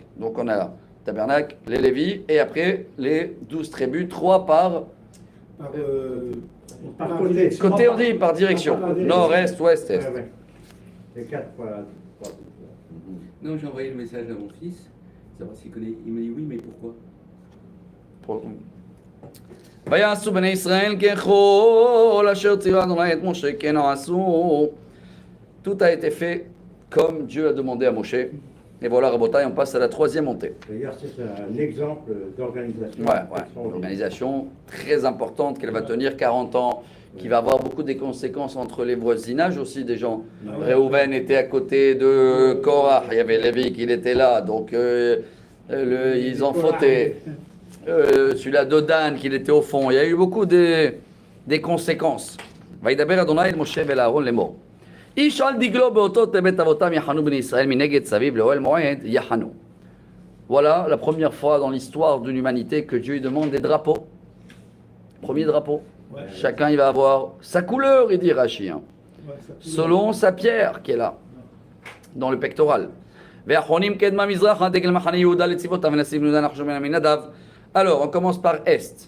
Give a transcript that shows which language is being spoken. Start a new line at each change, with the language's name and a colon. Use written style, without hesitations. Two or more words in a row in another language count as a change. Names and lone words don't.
French: Donc on a tabernacle, les Lévis, et après les 12 tribus, 3 par côté. Côté, on dit par direction. Nord, est, ouest, est. C'est 4 fois. Non, j'ai envoyé le message à mon fils, savoir s'il connaît. Il me dit oui, mais pourquoi?
Hebrew: ויעשו בני ישראל ככל אשר ציווה אדוני את משה כן עשו.
French: Tout a été fait comme Dieu a demandé à Moshe. Et voilà, Rabotai, on passe à la 3e montée. D'ailleurs, c'est un exemple d'organisation. Ouais. Une organisation très importante qu'elle va tenir 40 ans, qui va avoir beaucoup de conséquences entre les voisinages aussi des gens. Réhouven était à côté de Korah, il y avait Lévi qui était là, donc ils ont fauté. Celui-là de Dan qui était au fond. Il y a eu beaucoup des conséquences.
Hebrew: וידבר אדוני אל משה ואל אהרון לאמור. איש על דגלו באותות בית אבותם יחנו בני ישראל מנגד סביב לאוהל מועד יחנו.
French: Voilà la première fois dans l'histoire de l'humanité que Dieu demande des drapeaux. Premier drapeau. Ouais. Chacun il va avoir sa couleur, il dit Rachi. Hein. Ouais, selon sa pierre qui est là, dans le pectoral. Alors, on commence par Est.